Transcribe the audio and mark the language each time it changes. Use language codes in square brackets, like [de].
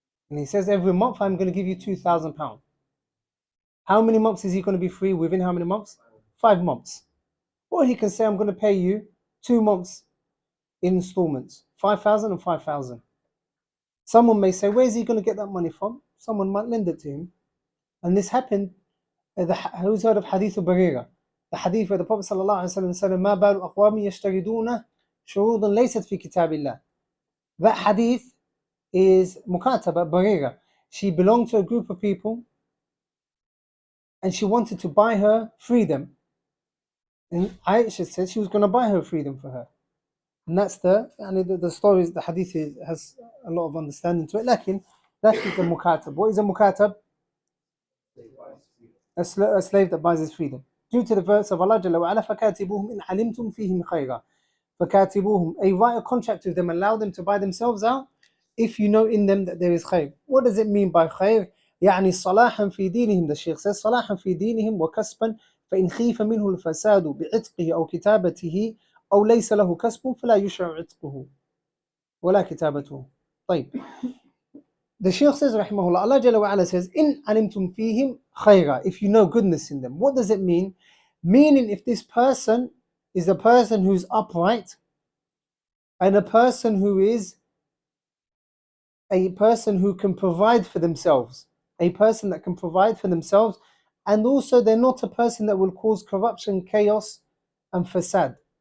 [en] And he says, every month I'm going to give you £2,000. How many months is he going to be free? Within how many months? 5 months. Or he can say, I'm going to pay you 2 months in installments, 5,000 and 5,000. Someone may say, where is he going to get that money from? Someone might lend it to him. And this happened, who's heard of Hadith Barira? The hadith where the Prophet ﷺ said, [ar] مَا بَالُ أَقْوَامٍ يَشْتَرِدُونَ شُرُوطًا لَيْسَتْ فِي كِتَابِ اللَّهِ. [en] That hadith is Mukataba Barira. She belonged to a group of people and she wanted to buy her freedom. And Aisha said she was going to buy her freedom for her. And that's the stories, the hadith has a lot of understanding to it. Lakin, that is a mukatab. What is a mukatab? A slave that buys his freedom. Due to the verse of Allah Jalla wa Ala, [ar] فَكَاتِبُوهُمْ إِنْ عَلِمْتُمْ فِيهِمْ خَيْرًا. [en] فَكَاتِبُوهُمْ, write a contract with them, allow them to buy themselves out if you know in them that there is khayr. What does it mean by khayr? [ar] يعني صلاحا في دينهم, [en] the Shaykh says, [ar] صلاحا في دينهم وكسبا فإن خيف منه الفساد بعتقه أو كتابته أو ليس له كسب فلا يشرع عتقه ولا كتابته. طيب. [en] The Shaykh says, rahimahullah, Allah Jalla wa Ala says, [ar] إن علمتم فيهم خيرا, [en] if you know goodness in them. What does it mean? Meaning, if this person is a person who's upright and a person who is a person who can provide for themselves, a person that can provide for themselves, and also they're not a person that will cause corruption, chaos, and fasad.